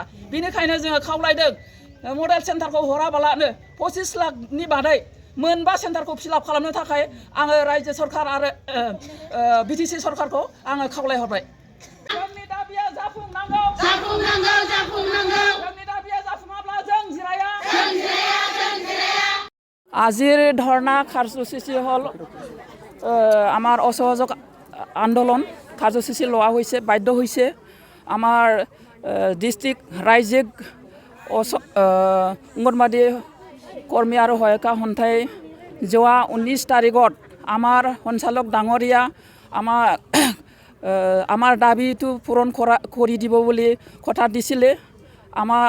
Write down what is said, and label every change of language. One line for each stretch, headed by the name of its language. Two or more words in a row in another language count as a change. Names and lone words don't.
Bodo: बिनिखायनो जोङो खावलायदों
English: model centre
Bodo: हराबालानो 25 लाखनि बादै मोनबा सेन्टारखौ फिलआप खालामनो थाखाय आङो रायजो सरकार आरो बिटिसि सरकारखौ आङो खावलायहरबाय। जोंनि दाबिया जाफुंनांगौ। जोंनि दाबिया जाफुङाब्ला जों जिराया।
Assamese: আজিৰ ধৰ্ণা কাৰ্যসূচী হ'ল আমাৰ অসহযোগ আন্দোলন কাৰ্যসূচী লোৱা হৈছে, বাধ্য হৈছে। আমাৰ ডিষ্ট্ৰিক্ট ৰাজ্যিক অংগনবাদী কৰ্মী আৰু সহায়িকা সন্থাই যোৱা 19 তাৰিখত আমাৰ সঞ্চালক ডাঙৰীয়া আমাৰ দাবীটো পূৰণ কৰি দিব বুলি কথা দিছিলে আমাক।